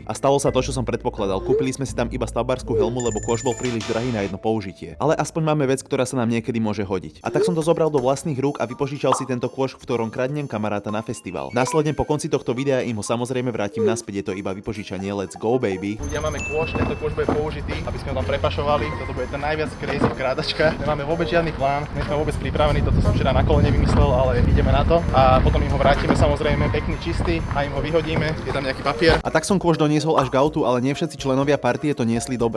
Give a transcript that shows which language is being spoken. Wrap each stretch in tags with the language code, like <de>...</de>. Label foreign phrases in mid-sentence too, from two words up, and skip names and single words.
<sk>A stalo sa to, čo som predpokladal. Kúpili sme si tam iba stavbárskú helmu, lebo kôš bol príliš drahý na jedno použitie. Ale aspoň máme vec, ktorá sa nám niekedy môže hodiť. A tak som to zobral do vlastných rúk a vypožičal si tento kôš, v ktorom kradnem kamaráta na festival. Následne po konci tohto videa im ho samozrejme vrátim naspäť, je to iba vypožičanie.</sk> <en>Let's go, baby.</en> <sk>Ľudia, máme kôš, tento kôš bude použitý, aby sme ho tam prepašovali. Toto bude ten najviac crazy krádačka. Nemáme vôbec žiadny plán, nie sme vôbec pripravení, toto som včera na kolene vymyslel, ale ideme na to. A potom im ho vrátime samozrejme pekný čistý a im ho vyhodíme. Je tam nejaký papier. A tak som kôš doniesol až k autu, ale nie všetci členovia partie to niesli dobre.</sk>